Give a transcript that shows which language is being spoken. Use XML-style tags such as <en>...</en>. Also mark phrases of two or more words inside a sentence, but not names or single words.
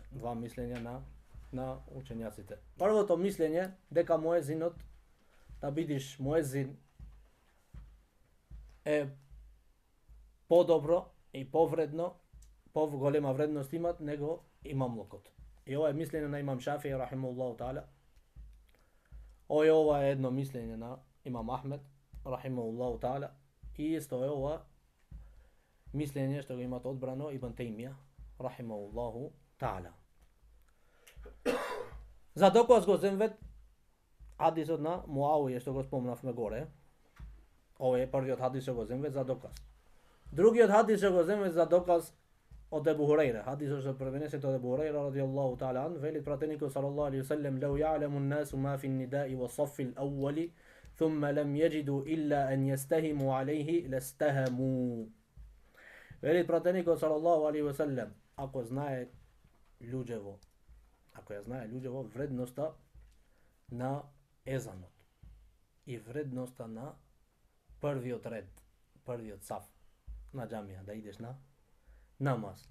<mk>Два мислења на учењаците. Првото мислење дека муезинот, да бидиш муезин, е подобро и повредно, поголема вредност имат него имамлокот. И ова е мислење на имам Шафии</mk> <ar>رحمه الله تعالى.</ar> <mk>Ова е едно мислење на имам Ахмед</mk> <ar>رحمه الله تعالى.</ar> <mk>И исто е ова мислење што го имат одбрано Ибн Теймија</mk> <ar>رحمه الله تعالى.</ar> <mk>За доказ го земвет хадисот на Муавија што го спомнавме горе. Ова е првиот хадис што го земвет за доказ. Другиот хадис што го земвет за доказ од Ебу Хурейра. Хадисот што пренесе од Ебу Хурейра</mk> <ar>رضي الله تعالى عنه,</ar> <mk>вели пратеникот</mk> <ar>صلى الله عليه وسلم: "لو يعلم الناس ما في النداء والصف الأول ثم لم يجدوا إلا أن يستهموا عليه لاستهموا."</ar> <mk>Вели пратеникот</mk> <ar>صلى الله عليه وسلم,</ar> <mk>ако ја знае луѓево вредноста на езанот и вредноста на првиот ред, првиот саф на џамија, да идеш на намаз.</mk>